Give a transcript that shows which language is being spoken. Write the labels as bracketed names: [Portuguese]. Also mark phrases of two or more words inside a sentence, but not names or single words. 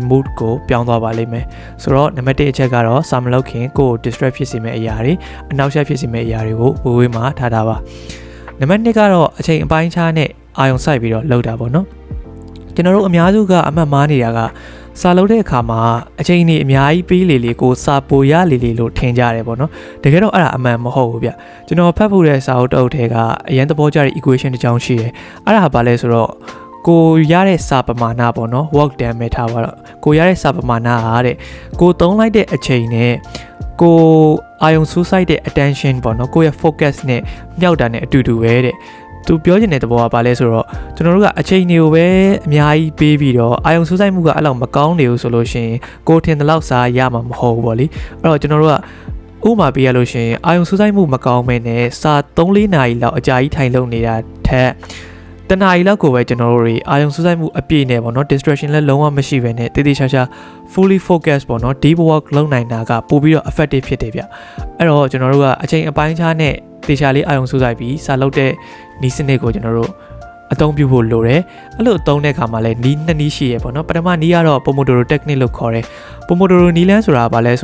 [Burmese] mode ကိုပြောင်းသွားပါလိမ့်မယ်ဆိုတော့နံပါတ်1အချက်ကတော့စာမလုပ်ခင်ကိုယ် distract ဖြစ်စေမယ့်အရာတွေအနောက်ချက်ဖြစ်စေမယ့်အရာတွေကိုဝေးမှာထားတာပါနံပါတ်2ကတော့အချိန်အပိုင်းခြားနဲ့အာရုံစိုက်ပြီးတော့လုပ်တာပေါ့နော်ကျွန်တော်တို့အများစုကအမှတ်မှားနေတာကစာလုပ်တဲ့အခါမှာအချိန်ကြီး အများကြီးပေးလေကိုစာပိုရလေလို့ထင်ကြတယ်ပေါ့နော်တကယ်တော့အဲ့ဒါအမှန်မဟုတ်ဘူးဗျကျွန်တော်ဖတ်ဖို့တဲ့စာအုပ်တုပ်ထဲကအရင်သဘောကျတဲ့ equation တစ်ကြောင်းရှိတယ်အဲ့ဒါဘာလဲဆိုတော့ကိုရတဲ့စာပမာဏ ပေါ့နော် [English] work done [Burmese] မဲ့ထားပါတော့ကိုရတဲ့စာပမာဏဟာတဲ့ကိုသုံးလိုက်တဲ့အချိန်နဲ့ကိုအာယုံစူးစိုက်တဲ့ attention ပေါ့နော်ကိုရဲ့ focus နဲ့မြောက်တာနဲ့အတူတူပဲတဲ့ သူပြောချင်တဲ့သဘောကဘာလဲဆိုတော့ကျွန်တော်တို့ကအချိန်တွေကိုပဲအများကြီးပေးပြီးတော့အာယုံစူးစိုက်မှုကအဲ့လောက်မကောင်း နေဘူးဆိုလို့ရှိရင်ကိုထင်တဲ့လောက်စားရမှာမဟုတ်ဘူးပေါ့လေအဲ့တော့ကျွန်တော်တို့ကဥပမာပေးရလို့ရှိရင်အာယုံစူးစိုက်မှုမကောင်းမဲနဲ့စာ 3-4 နာရီလောက်အကြာကြီးထိုင်လုပ်နေတာထက်တနာရီလောက်ကိုပဲကျွန်တော်တို့တွေအာယုံစူးစိုက်မှုအပြည့်နဲ့ပေါ့နော် distraction လည်းလုံးဝမရှိဘဲနဲ့တေးသေးချာချာ [English] fully focus [Burmese] ပေါ့နော် [English] deep work [Burmese] လုပ်နိုင်တာကပို့ပြီးတော့ effective ဖြစ်တယ်ဗျအဲ့တော့ကျွန်တော်တို့ကအချိန်အပိုင်းခြားနဲ့တေချာလေးအာယုံစူးစိုက်ပြီးစာလုပ်တဲ့နီးစနစ်ကိုကျွန်တော်တို့ အသုံးပြုဖို့လိုတယ်အဲ့လိုအသုံးတဲ့အခါမှာလည်းနီးနှစ်နီးရှိရပေါ့နော်ပထမနီးကတော့ [English] Pomodoro technique [Burmese] လို့ခေါ်တယ် Pomodoro နီးလန်းဆိုတာဘာလဲဆို